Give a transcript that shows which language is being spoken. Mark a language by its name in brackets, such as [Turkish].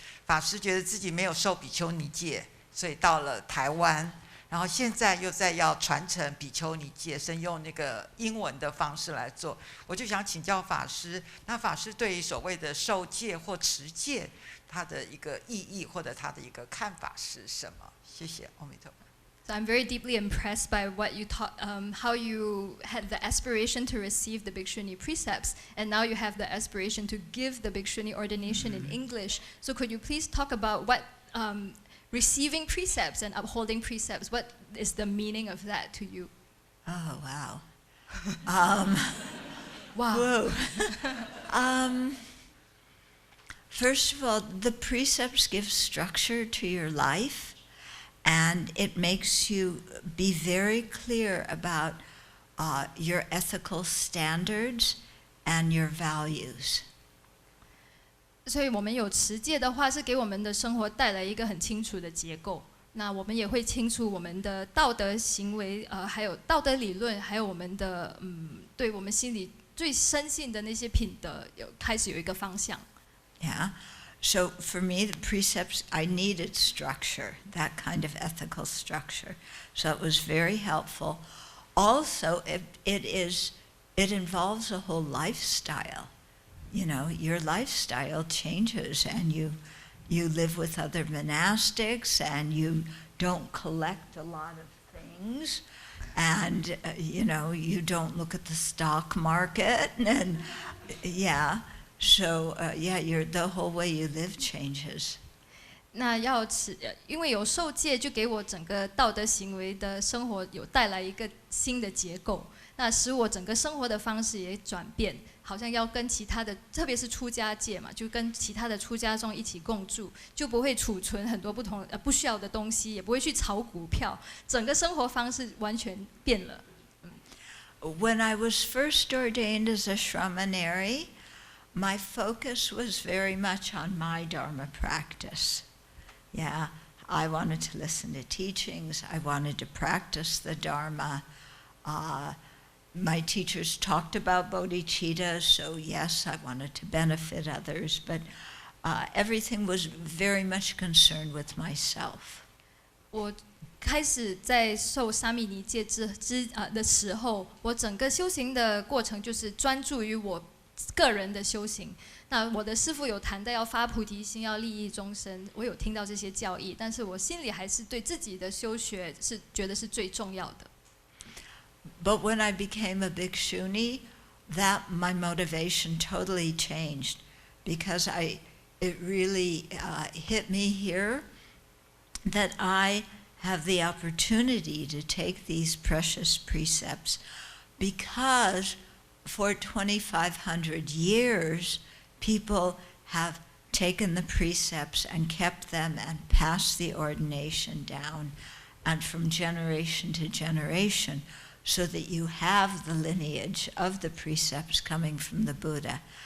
[Chinese] 法师觉得自己没有受比丘尼戒，所以到了台湾，然后现在又在要传承比丘尼戒，是用那个英文的方式来做。我就想请教法师，那法师对于所谓的受戒或持戒，它的一个意义或者它的一个看法是什么？谢谢，阿弥陀佛。 [English] So I'm very deeply impressed by what you taught, how you had the aspiration to receive the Bhikshuni precepts, and now you have the aspiration to give the Bhikshuni ordination in English. So could you please talk about what receiving precepts and upholding precepts, what is the meaning of that to you? Oh, wow. Wow. Whoa. First of all, the precepts give structure to your life. And it makes you be very clear about your ethical standards and your values. [Chinese] 所以我们有持戒的话，是给我们的生活带来一个很清楚的结构。那我们也会清楚我们的道德行为，还有道德理论，还有我们的对我们心里最深信的那些品德，开始有一个方向。 [English] Yeah. So for me, the precepts, I needed structure, that kind of ethical structure. So it was very helpful. Also, it involves a whole lifestyle. You know, your lifestyle changes, and you live with other monastics, and you don't collect a lot of things, and you know, you don't look at the stock market, and yeah. So the whole way you live changes. [Chinese] 那因为有受戒，就给我整个道德行为的生活有带来一个新的结构，那使我整个生活的方式也转变，好像要跟其他的，特别是出家戒嘛，就跟其他的出家众一起共住，就不会储存很多不需要的东西，也不会去炒股票，整个生活方式完全变了。 [English] When I was first ordained as a shramaneri, my focus was very much on my Dharma practice. Yeah, I wanted to listen to teachings. I wanted to practice the Dharma. My teachers talked about bodhicitta, so yes, I wanted to benefit others, but everything was very much concerned with myself. [Chinese] 我开始在受沙弥尼戒的时候，我整个修行的过程就是专注于我个人的修行。那我的师父有谈到要发菩提心，要利益众生，我有听到这些教义，但是我心里还是对自己的修学是觉得是最重要的。 [English] But when I became a bhikshuni, that my motivation totally changed, because it really hit me here that I have the opportunity to take these precious precepts, because for 2,500 years, people have taken the precepts and kept them and passed the ordination down, and from generation to generation, so that you have the lineage of the precepts coming from the Buddha.